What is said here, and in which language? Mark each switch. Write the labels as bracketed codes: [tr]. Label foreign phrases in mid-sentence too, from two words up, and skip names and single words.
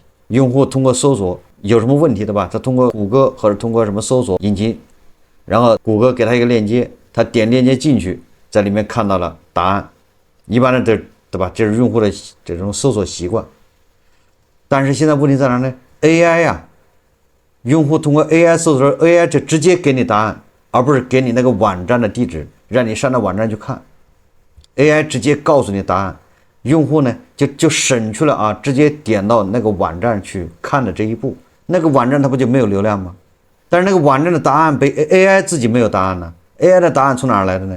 [zh] 用戶通過搜索有什麼問題的吧，他通過谷歌或者通過什麼搜索引擎，然後谷歌給他一個鏈接，他點鏈接進去，在裡面看到了答案。一般的對吧，這是用戶的這種搜索習慣。但是現在問題在哪呢？ AI 呀，用戶通過 AI 搜索 ，AI 就直接給你答案，而不是給你那個網站的地址，讓你上到網站去看。AI 直接告訴你答案，用戶呢就省去了啊，直接點到那個網站去看的這一步。那個網站它不就沒有流量嗎？但是那個網站的答案被 AI 自己沒有答案呢 ，AI 的答案從哪兒來的呢？